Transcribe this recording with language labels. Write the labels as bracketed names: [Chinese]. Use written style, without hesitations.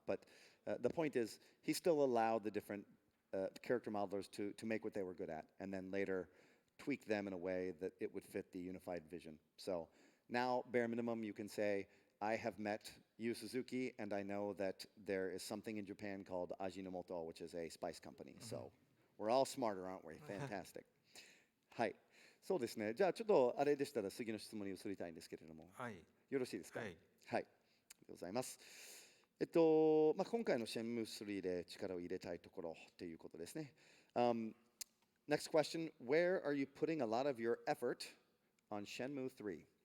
[English] But the point is, he still allowed the different character modelers to make what they were good at, and then later tweak them in a way that it would fit the unified vision. So now, bare minimum, you can say, I have met Yu Suzuki, and I know that there is something in Japan called Ajinomoto, which is a spice company. So we're all smarter, aren't we? Fantastic. [Japanese] はい。そうですね。じゃあちょっとあれでしたら次の質問に移りたいんですけれども、はい、よろしいですか？はい。はい。ありがとうございます。今回の Shenmue III で力を入れたいところということですね。 [English] Next question, where are you putting a lot of your effort on Shenmue III?